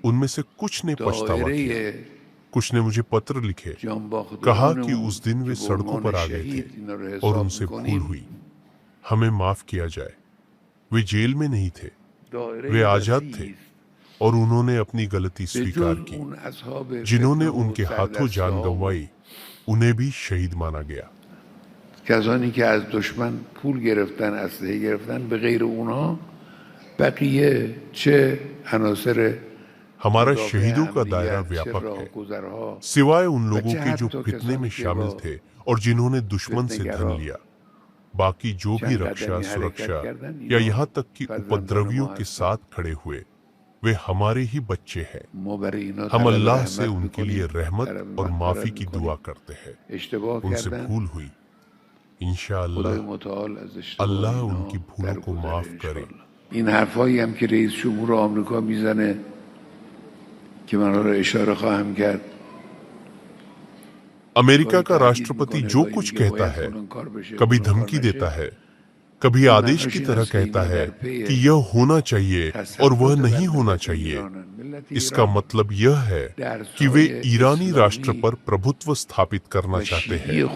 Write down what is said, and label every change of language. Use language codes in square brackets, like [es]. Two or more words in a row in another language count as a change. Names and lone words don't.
[hi] उनमें से कुछ ने पछतावा किया, कुछ ने मुझे पत्र लिखे, कहा कि उस दिन वे सड़कों पर आ गए थे और उनसे भूल हुई, हमें माफ किया जाए। वे जेल में नहीं थे, वे आजाद थे और उन्होंने अपनी गलती स्वीकार की। जिन्होंने उनके हाथों जान गंवाई उन्हें भी शहीद माना गया। [fa] کسانی که از دشمن پول گرفتن، اسلحه گرفتن، به غیر اونها بقیه چه عناصر [hi] हमारा शहीदों का दायरा व्यापक है, सिवाय उन लोगों के जो फितने में शामिल थे और जिन्होंने दुश्मन से धन लिया। बाकी जो भी रक्षा, सुरक्षा या यहाँ तक कि उपद्रवियों के साथ खड़े हुए, वे हमारे ही बच्चे हैं। हम अल्लाह से उनके लिए रहमत और माफी की दुआ करते हैं। उनसे भूल हुई, इंशाअल्लाह अल्लाह उनकी भूलों को माफ करे। [fa] این حرفایی هم که رئیس جمهور آمریکا میزنه که من را اشاره خواهم کرد، [hi] अमेरिका का राष्ट्रपति जो कुछ कहता है, कभी धमकी देता है, कभी आदेश की तरह कहता है कि यह होना चाहिए और वह नहीं होना चाहिए। इसका मतलब यह है कि वे ईरानी राष्ट्र पर प्रभुत्व स्थापित करना चाहते हैं।